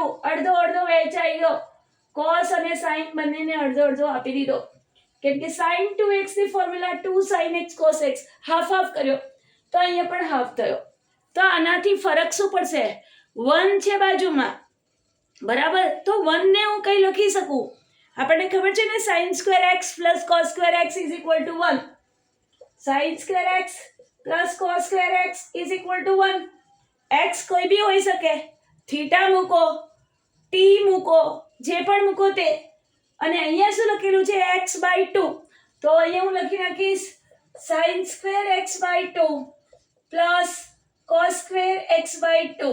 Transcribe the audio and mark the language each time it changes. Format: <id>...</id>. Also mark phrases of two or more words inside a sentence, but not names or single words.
<gu>અડધો અડધો વહેંચાઈ ગયો, cos અને sin બંનેને અડધો અડધો આપી દીધો, કેમ કે sin 2x ની ફોર્મ્યુલા 2 sin x cos x,</gu> <en>half half</en> <gu>કર્યો તો અહીંયા પણ હાફ થયો. તો આનાથી ફરક શું પડશે, 1 છે બાજુમાં, બરાબર. તો 1 ને હું કઈ લખી શકું, આપણને ખબર છે ને,</gu> <en>sin square x plus cos square x is equal to</en> <gu>1.</gu> <en>sin square x plus cos square x is equal to 1.</en> <gu>x કોઈ બી હોઈ શકે, થીટા મૂકો, t મૂકો, જે પણ મૂકો તે. અને અહીંયા શું લખેલું છે, x/2. તો અહીંયા હું લખી નાખીશ</gu> <en>sin square x/2 plus cos square x/2.</en>